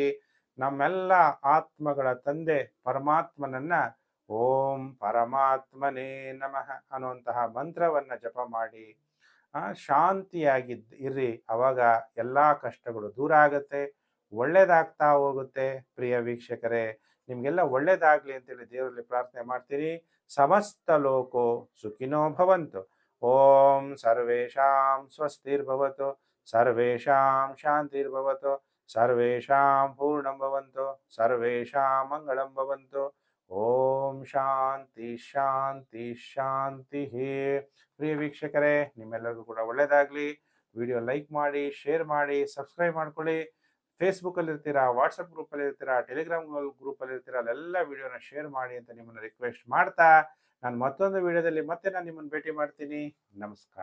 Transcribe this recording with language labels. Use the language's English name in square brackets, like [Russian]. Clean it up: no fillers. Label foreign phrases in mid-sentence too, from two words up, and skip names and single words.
[Kannada] ನಮ್ಮೆಲ್ಲ ಆತ್ಮಗಳ ತಂದೆ ಪರಮಾತ್ಮನನ್ನ [Sanskrit] ಓಂ ಪರಮಾತ್ಮನೇ ನಮಃ [Kannada] ಅನ್ನುವಂತಹ ಮಂತ್ರವನ್ನ ಜಪ ಮಾಡಿ ಶಾಂತಿಯಾಗಿ ಇರ್ರಿ. ಅವಾಗ ಎಲ್ಲಾ ಕಷ್ಟಗಳು ದೂರ ಆಗತ್ತೆ. ಒಳ್ಳೇದಾಗ್ತಾ ಹೋಗುತ್ತೆ. ಪ್ರಿಯ ವೀಕ್ಷಕರೇ, ನಿಮಗೆಲ್ಲ ಒಳ್ಳೇದಾಗಲಿ ಅಂತೇಳಿ ದೇವರಲ್ಲಿ ಪ್ರಾರ್ಥನೆ ಮಾಡ್ತೀನಿ. [Sanskrit] ಸಮಸ್ತ ಲೋಕೋ ಸುಖಿನೋ ಭವಂತು. ಓಂ ಸರ್ವೇಷಾಂ ಸ್ವಸ್ತಿರ್ಭವತು, ಸರ್ವೇಷಾಂ ಶಾಂತಿರ್ಭವತು, ಸರ್ವೇಷಾಂ ಪೂರ್ಣಂ ಭವಂತು, ಸರ್ವೇಷಾಂ ಮಂಗಳಂ ಭವಂತು. ಓಂ ಶಾಂತಿ ಶಾಂತಿ ಶಾಂತಿ. [Kannada] ಪ್ರಿಯ ವೀಕ್ಷಕರೇ, ನಿಮ್ಮೆಲ್ಲರಿಗೂ ಕೂಡ ಒಳ್ಳೆಯದಾಗಲಿ. ವಿಡಿಯೋ ಲೈಕ್ ಮಾಡಿ, ಶೇರ್ ಮಾಡಿ, ಸಬ್ಸ್ಕ್ರೈಬ್ ಮಾಡ್ಕೊಳ್ಳಿ. ಫೇಸ್ಬುಕ್ಕಲ್ಲಿ ಇರ್ತೀರಾ, ವಾಟ್ಸಪ್ ಗ್ರೂಪಲ್ಲಿ ಇರ್ತೀರಾ, ಟೆಲಿಗ್ರಾಮ್ ಗ್ರೂಪಲ್ಲಿ ಇರ್ತೀರಾ, ಅಲ್ಲೆಲ್ಲ ವಿಡಿಯೋನ ಶೇರ್ ಮಾಡಿ ಅಂತ ನಿಮ್ಮನ್ನು ರಿಕ್ವೆಸ್ಟ್ ಮಾಡ್ತಾ, ನಾನು ಮತ್ತೊಂದು ವಿಡಿಯೋದಲ್ಲಿ ಮತ್ತೆ ನಾನು ನಿಮ್ಮನ್ನು ಭೇಟಿ ಮಾಡ್ತೀನಿ.